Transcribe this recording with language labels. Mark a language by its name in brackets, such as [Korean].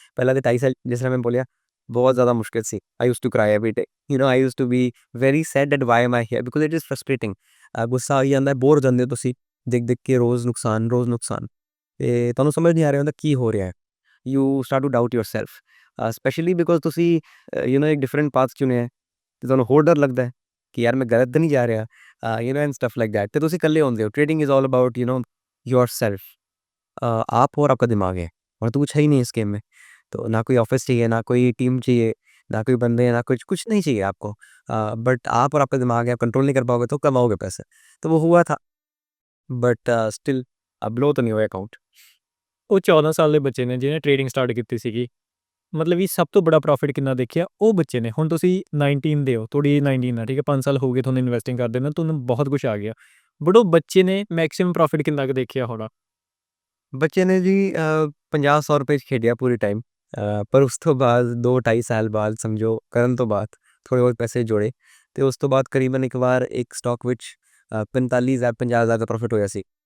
[Punjabi] ਪਹਿਲਾਂ ਦੇ 2.5 ਸਾਲ ਜਿਸ ਤਰ੍ਹਾਂ ਮੈਂ ਬੋਲਿਆ, ਬਹੁਤ ਜ਼ਿਆਦਾ ਮੁਸ਼ਕਿਲ ਸੀ. [English] I used to cry every day, I used to be very sad that why am I here, because it is frustrating. [Punjabi] ਗੁੱਸਾ ਆਈ ਜਾਂਦਾ, ਬੋਰ ਹੋ ਜਾਂਦੇ ਹੋ ਤੁਸੀਂ ਦੇਖ ਦੇਖ ਕੇ, ਰੋਜ਼ ਨੁਕਸਾਨ, ਰੋਜ਼ ਨੁਕਸਾਨ. ਤੇ ਤੁਹਾਨੂੰ ਸਮਝ ਨਹੀਂ ਆ ਰਿਹਾ ਹੁੰਦਾ ਕੀ ਹੋ ਰਿਹਾ ਹੈ। [English] you start to doubt yourself, [Punjabi] specially because ਤੁਸੀਂ ਇੱਕ ਡਿਫਰੈਂਟ ਪਾਥ ਚੁਣਿਆ ਹੈ ਤੇ ਤੁਹਾਨੂੰ ਹੋਰ ਡਰ ਲੱਗਦਾ ਹੈ ਕਿ ਯਾਰ ਮੈਂ ਗਲਤ ਤਾਂ ਨਹੀਂ ਜਾ ਰਿਹਾ, [English] And stuff like that. [Punjabi] ਤੇ ਤੁਸੀਂ ਇਕੱਲੇ ਹੁੰਦੇ ਹੋ। [English] Trading is all about yourself. [Hindi] आप और आपका दिमाग है, और तो कुछ है ही नहीं इस गेम में। तो ना कोई ऑफिस चाहिए, ना कोई टीम चाहिए, ना कोई बंदे, ना कुछ नहीं चाहिए आपको। बट आप और आपका दिमाग है, आप कंट्रोल नहीं कर पाओगे तो कमाओगे पैसे। तो वो हुआ था, बट स्टिल अब ब्लो तो नहीं हुआ अकाउंट। [Punjabi] ਉਹ 14 ਸਾਲ ਦੇ ਬੱਚੇ ਨੇ ਜਿਹਨੇ ਟ੍ਰੇਡਿੰਗ ਸਟਾਰਟ ਕੀਤੀ ਸੀਗੀ, ਮਤਲਬ ਵੀ ਸਭ ਤੋਂ ਬੜਾ ਪ੍ਰੋਫਿਟ ਕਿੰਨਾ ਦੇਖਿਆ ਉਹ ਬੱਚੇ ਨੇ। ਹੁਣ ਤੁਸੀਂ 19 ਦੇ ਹੋ, ਤੁਹਾਡੀ 19 ਆ, ਠੀਕ ਹੈ, 5 ਸਾਲ ਹੋ ਗਏ ਤੁਹਾਨੂੰ ਇਨਵੈਸਟਿੰਗ ਕਰਦੇ ਨੂੰ, ਤੁਹਾਨੂੰ ਬਹੁਤ ਕੁਛ ਆ ਗਿਆ, ਬਟ ਉਹ ਬੱਚੇ ਨੇ ਮੈਕਸਿਮਮ ਪ੍ਰੋਫਿਟ ਕਿੰਨਾ ਕੁ ਦੇਖਿਆ ਹੋਣਾ। ਬੱਚੇ ਨੇ ਜੀ 50-100 ਰੁਪਏ 'ਚ ਖੇਡਿਆ ਪੂਰੇ ਟਾਈਮ, ਪਰ ਉਸ ਤੋਂ ਬਾਅਦ 2-2.5 ਸਾਲ ਬਾਅਦ ਸਮਝੋ ਕਰਨ ਤੋਂ ਬਾਅਦ ਥੋੜ੍ਹੇ ਬਹੁਤ ਪੈਸੇ ਜੋੜੇ, ਤੇ ਉਸ ਤੋਂ ਬਾਅਦ ਕਰੀਬਨ ਇੱਕ ਵਾਰ ਇੱਕ ਸਟਾਕ ਵਿੱਚ 45,000-50,000 ਦਾ ਪ੍ਰੋਫਿਟ ਹੋਇਆ ਸੀ।